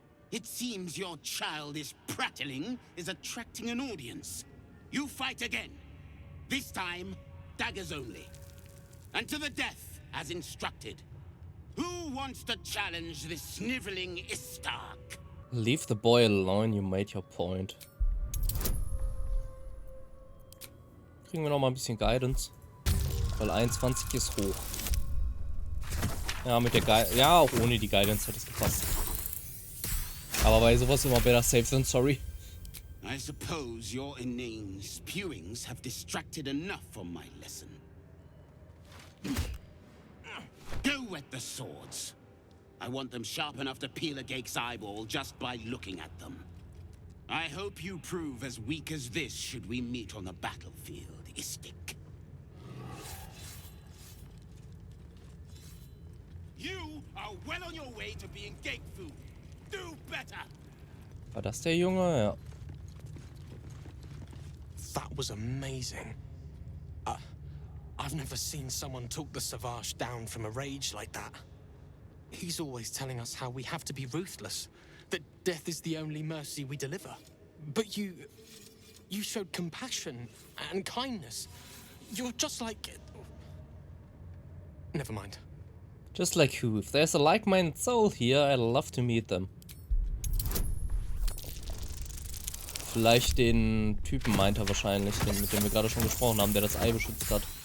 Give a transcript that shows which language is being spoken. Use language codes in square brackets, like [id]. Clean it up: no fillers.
[en] It seems your childish prattling is attracting an audience. You fight again. This time, daggers only. And to the death, as instructed. Who wants to challenge this sniveling Istark? Leave the boy alone, you made your point. [de] Kriegen wir noch mal ein bisschen Guidance. Weil 21 ist hoch. Ja, mit der ja, auch ohne die Guidance hätte es gepasst. Aber bei sowas immer [en] better safe than sorry. I suppose your inane spewings have distracted enough from my lesson. Go wet the swords. I want them sharp enough to peel a Gake's eyeball just by looking at them. I hope you prove as weak as this should we meet on the battlefield, Istik. You are are well on your way to being gate food. Do better. [de] War das der Junge? Ja. [en] That was amazing. I've never seen someone talk the Savage down from a rage like that. He's always telling us how we have to be ruthless, that death is the only mercy we deliver. But you showed compassion and kindness. You're just like... Never mind. Just like who? If there's a like-minded soul here, I'd love to meet them. [de] Vielleicht den Typen meint er wahrscheinlich, den, mit dem wir gerade schon gesprochen haben, der das Ei beschützt hat.